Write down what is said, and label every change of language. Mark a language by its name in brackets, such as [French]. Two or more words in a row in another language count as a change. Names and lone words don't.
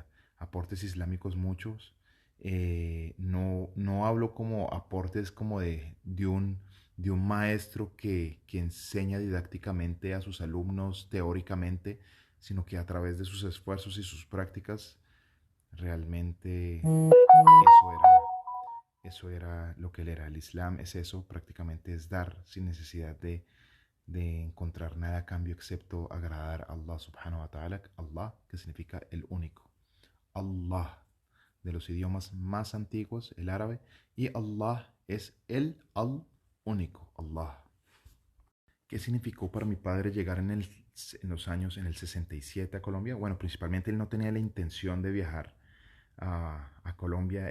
[Spanish] Aportes islámicos muchos. No hablo como aportes como de un maestro que enseña didácticamente a sus alumnos teóricamente, sino que a través de sus esfuerzos y sus prácticas realmente eso era lo que él era. El Islam es eso, prácticamente es dar sin necesidad de encontrar nada a cambio excepto agradar a [Arabic] الله سبحانه وتعالى. [Spanish] Allah, que significa el único. Allah, de los idiomas más antiguos, el árabe, y Allah es el al único, Allah. ¿Qué significó para mi padre llegar en los años, en el 67 a Colombia? Bueno, principalmente él no tenía la intención de viajar a Colombia.